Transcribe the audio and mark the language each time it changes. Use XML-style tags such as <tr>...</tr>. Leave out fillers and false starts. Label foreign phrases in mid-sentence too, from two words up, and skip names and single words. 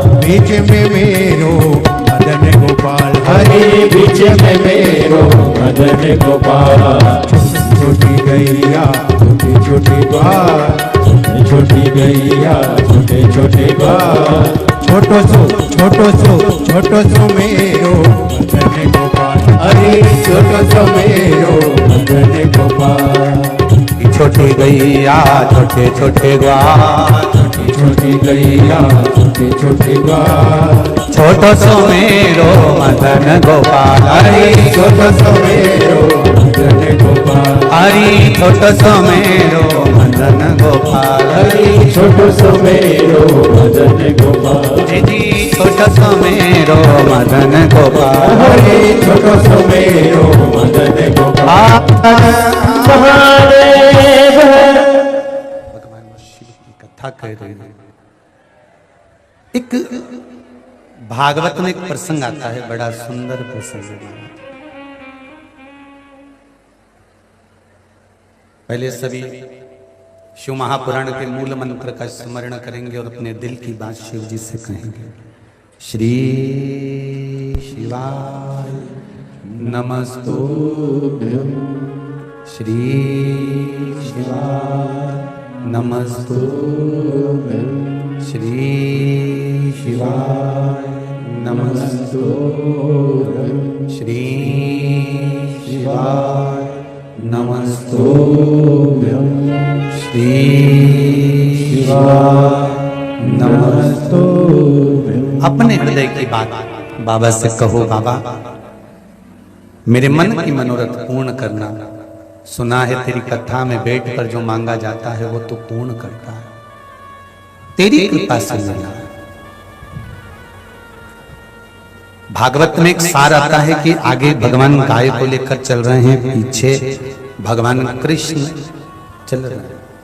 <bra>बीच में मेरो मदन गोपाल, हरे बीच में मेरो मदन गोपाल। छोटी गैया छोटी छोटी बाल, छोटी गैया छोटे छोटे बाल। छोटो सो मेरो मदन गोपाल, अरे छोटो सो मेरो मदन गोपाल। छोटी गैया छोटे छोटे ग्वाल, छोटी छोटी गैया छोटे छोटे ग्वाल। छोटो सो मेरो मदन गोपाल, अरे छोटो सो मेरो मदन गोपाल। हरि छोटो सो मेरो मदन गोपाल, हरि छोटो सो मेरो मदन गोपाल। जी छोटो सो मेरो मदन गोपाल, हरि छोटो सो मेरो मदन गोपाल।</bra> <hi>भगवान शिव की कथा कह रहे हैं। एक भागवत में एक प्रसंग आता है, बड़ा सुंदर प्रसंग है। पहले सभी शिव महापुराण के मूल मंत्र का स्मरण करेंगे और अपने दिल की बात शिव जी से कहेंगे।</hi> <sa>श्री शिवाय नमस्तुभ्यं, श्री शिवाय नमस्तुभ्यं, श्री शिवाय नमस्तुभ्यं, श्री शिवाय नमस्तुभ्यं, श्री शिवाय नमस्तुभ्यं।</sa> <hi>अपने हृदय की बात बाबा से कहो, बाबा मेरे मन की मनोरथ पूर्ण करना। सुना है तेरी कथा में बैठ कर जो मांगा जाता है वो तो पूर्ण करता है, तेरी कृपा से मिला। भागवत में एक सार आता है कि आगे भगवान गाय को लेकर चल रहे हैं, पीछे भगवान कृष्ण चल रहे हैं।</hi>